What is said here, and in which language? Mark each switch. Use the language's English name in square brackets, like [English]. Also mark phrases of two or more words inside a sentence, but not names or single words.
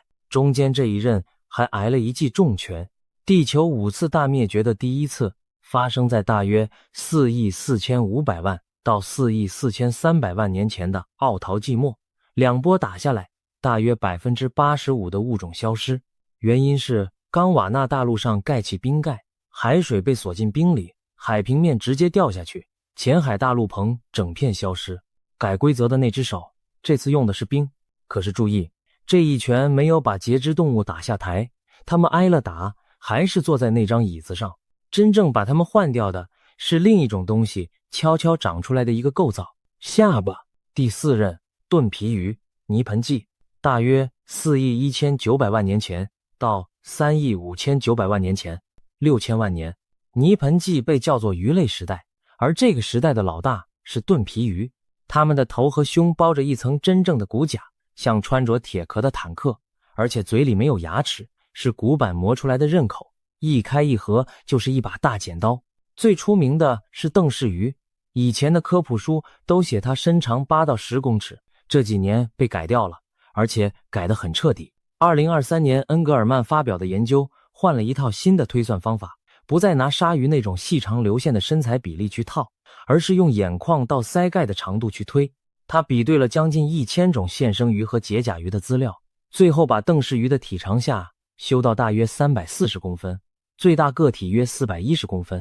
[Chinese] 中間這一任還挨了一記重拳，地球5次大滅絕的第一次發生在大約4億4500萬到4億4300萬年前的奧陶紀末。2波打下來，大約 85% 的物種消失，原因是冈瓦纳大陸上蓋起冰蓋，海水被鎖進冰裡，海平面直接掉下去，淺海大陸棚整片消失。改規則的那只手，這次用的是冰，可是注意，這一拳沒有把節肢動物打下台，他們挨了打，還是坐在那張椅子上。真正把他們換掉的是另一種東西悄悄長出來的一個構造——下巴。第4任盾皮魚泥盆紀，大約4億1900萬年前到3億5900萬年前，6000萬年。泥盆紀被叫做魚類時代，而這個時代的老大是盾皮魚，它們的頭和胸包着一層真正的骨甲，像穿着鐵殼的坦克，而且嘴裡沒有牙齒，是骨板磨出来的刃口，一開一合就是一把大剪刀。最出名的是鄧氏魚，以前的科普書都寫它身長8到10公尺，這幾年被改掉了，而且改得很徹底。2023年恩格爾曼發表的研究換了一套新的推算方法，不再拿鯊魚那種細長流線的身材比例去套，而是用眼眶到鰓蓋的長度去推。他比對了将近1000種现生魚和节甲魚的資料，最後把鄧氏魚的體長下修到大約340公分，最大個體約410公分。